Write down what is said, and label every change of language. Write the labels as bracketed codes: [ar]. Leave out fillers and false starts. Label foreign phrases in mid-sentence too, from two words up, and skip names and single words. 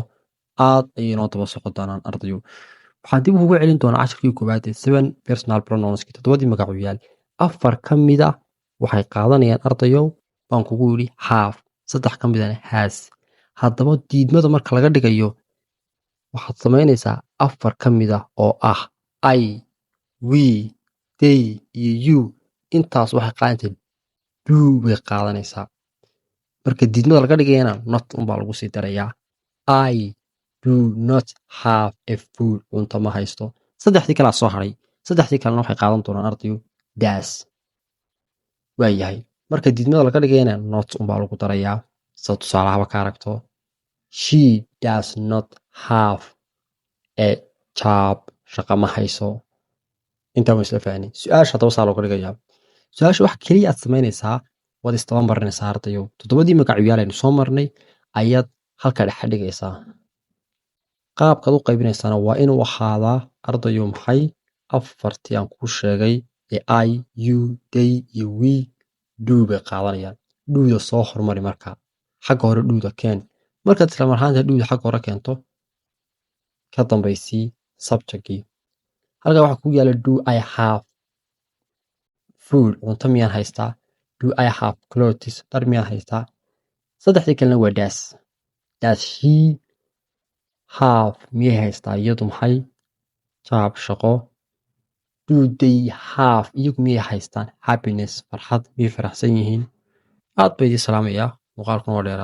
[so] Aad ayay inoo daba socon doonaan ardayu. Waxaan dib ugu celin doonaa casharkii koowaad ee 7 [en] personal pronouns- [so] ki 7 magacuyaal. 4 ka mid ah waxay qaadanayaan ardayow baan kugu yidhi have, 3 ka mid ahna has. Haddaba diidmada marka laga dhigayo waxaad samaynaysaa 4 ka mid ah oo ah [en] I, we, they [so] iyo you. Intaas waxay qaadanaysaa do bay qaadanaysaa. Marka diidmada laga dhigayana not unbaa lagu sii darayaa. [en] I do not have a food. [so] Cunto ma haysto. 3dii kalaa soo haray. 3dii kalena waxay qaadan doonaan ardayu does. Waayahay. Marka diidmada laga dhigayana not unbaa lagu darayaa. Sida tusaalahaba ka aragto. [en] She does not have a job. [so] Shaqo ma hayso. Intaa waan isla fahnay. Su'aasha haddaba saa looga dhigayaa. Su'aasha wax keliya aad samaynaysaa waad istaba marinaysaa ardayow. 7 magacuyaal aynu soo marnay ayaad halka dhexe dhigaysaa. Qaabkaad u qaybinaysaana waa inuu ahaadaa ardayow maxay 4tii aan kuu sheegay ee [en] I, you, they [so] iyo we do bay qaadanayaan. Duuda soo hormari marka. Xagga hore duuda keen. Markaad isla mar ahaanta duuda xagga hore keento ka dambaysii subject-gii. Halkaa waxaa ku yaala [en] do I have food. [so] Cunto miyaan haystaa? [en] Do I have clothes? [so] Dhar miyaan haystaa? 3dii kalena waa does. [en] Does she have [so] miyay haystaa iyadu maxay? Job shaqo. [en] Do they have [so] iyagu miyay haystaan happiness farxad miyay faraxsan yihiin? Aad bay idin salaamayaa. Muuqaalkan waa dheeraad.